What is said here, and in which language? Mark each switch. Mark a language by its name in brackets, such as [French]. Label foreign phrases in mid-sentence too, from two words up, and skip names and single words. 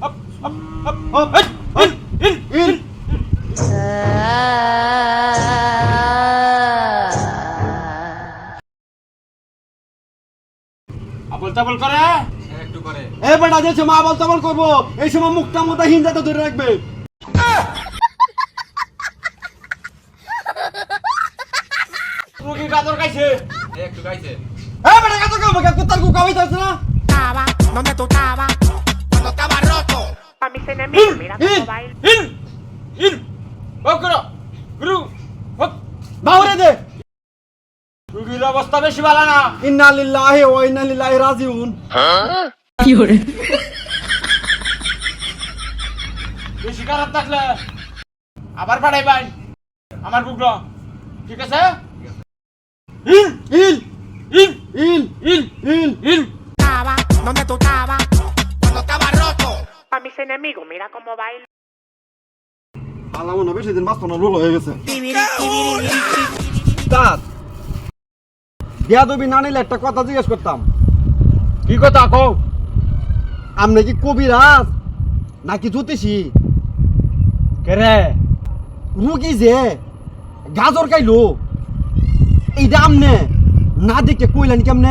[Bangla] হিল হিল হিল আবল তাবল করে একটু করে এ বেটা যে সময় আবল তাবল করব এই সময় মুখটা মোটা হিন্দাতে ধরে রাখবে রোগী গাজর খাইছে একটু খাইছে এ বেটা গাজর খাবো কে কুত্তার কু খাওয়াই যাচ্ছে না [Spanish] Estaba donde tú estabas cuando estaba roto. Pa' mis enemigos, mira cómo baila. [Bangla] হিল হিল বক করো গুরু বক বাহুরে দে রোগীর অবস্থা বেশি ভালো না [Arabic] إنا لله وإنا إليه راجعون [Bangla] কি হরে বেশি খারাপ থাকলে আবার পাঠাই ভাই আমার বুকলো ঠিক আছে হিল হিল হিল হিল হিল হিল হিল [Spanish] Estaba donde tú estabas cuando estaba roto. Pa' mis enemigos, mira cómo baila. [Bangla] আলামো না বেশি দিন বাঁচতো না রোল হয়ে গেছে Tibiri, tibiri, tibiri. দাদ বিয়াদবি না নিলে একটা কথা জিজ্ঞেস করতাম কি কথা কও আমনে কি কবিরাজ নাকি জ্যোতিষী কেরে রুগী যে গাজর খাইলো এইটা আমনে না দেখে কইলেন কেমনে